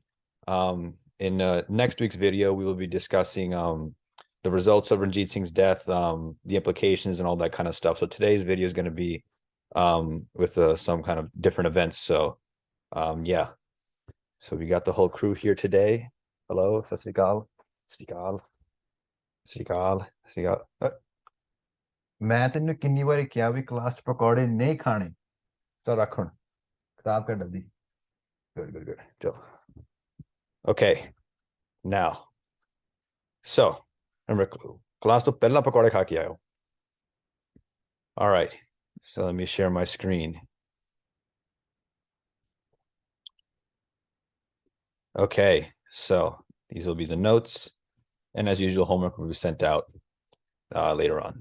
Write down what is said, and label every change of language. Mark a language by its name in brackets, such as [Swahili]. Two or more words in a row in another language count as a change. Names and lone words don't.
[English] In next week's video, we will be discussing the results of Ranjit Singh's death, the implications and all that kind of stuff. So today's video is going to be with some kind of different events. So yeah. So we got the whole crew here today. Hello, [Punjabi] ਸਤਿ ਸ੍ਰੀ ਅਕਾਲ, ਸਤਿ ਸ੍ਰੀ ਅਕਾਲ, ਸਤਿ ਸ੍ਰੀ ਅਕਾਲ, ਸਤਿ ਸ੍ਰੀ ਅਕਾਲ। ਮੈਂ ਤੈਨੂੰ ਕਿੰਨੀ ਵਾਰੀ ਕਿਹਾ ਵੀ ਕਲਾਸ ਚ ਪਕੌੜੇ ਨਹੀਂ ਖਾਣੇ। ਚਲ ਰੱਖ ਹੁਣ ਖਰਾਬ ਕਰ ਡੱਬੀ। [English] Good, good, good. So, okay, now, so remember [Punjabi] class ਤੋਂ ਪਹਿਲਾਂ ਪਕੌੜੇ ਖਾ ਕੇ ਆਇਓ. [English] All right, so let me share my screen. Okay, so these will be the notes, and as usual, homework will be sent out later on.